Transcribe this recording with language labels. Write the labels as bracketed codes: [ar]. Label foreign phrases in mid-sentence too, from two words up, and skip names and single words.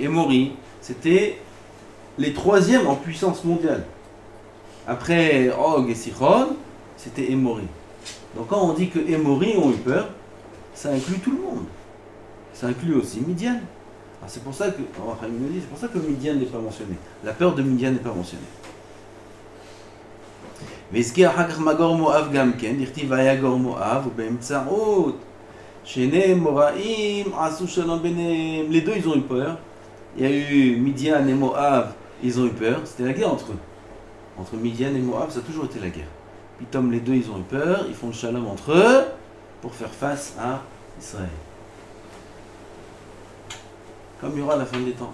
[fr] Émori, c'était les troisièmes en puissance mondiale. Après Og et Sichon, c'était Émori. Donc quand on dit que Émori ont eu peur, ça inclut tout le monde. Ça inclut aussi Midian. Alors c'est pour ça que, c'est pour ça que Midian n'est pas mentionné. La peur de Midian n'est pas mentionnée. [he] והזכיר אחר כך מגור מואב גם כן, דכתיב ויגור מואב ובאמצעות שני מוראים עשו שלום ביניהם. [fr] Les deux ils ont eu peur. Il y a eu Midian et Moab, ils ont eu peur. C'était la guerre entre eux. Entre Midian et Moab, ça a toujours été la guerre. Puis comme les deux ils ont eu peur, ils font le shalom entre eux pour faire face à Israël. Comme il y aura à la fin des temps.